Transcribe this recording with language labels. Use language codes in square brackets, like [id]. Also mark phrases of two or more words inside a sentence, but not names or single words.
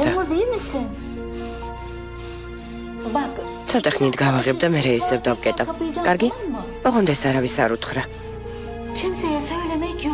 [tr] Temmuz iyi misin? Bak. [ka] ცოტა ხნით გავაღებ და მე ისევ დავკეტავ. კარგი? ოღონდ ეს არავის არ უთხრა. [tr] Kimseye söylemek yok.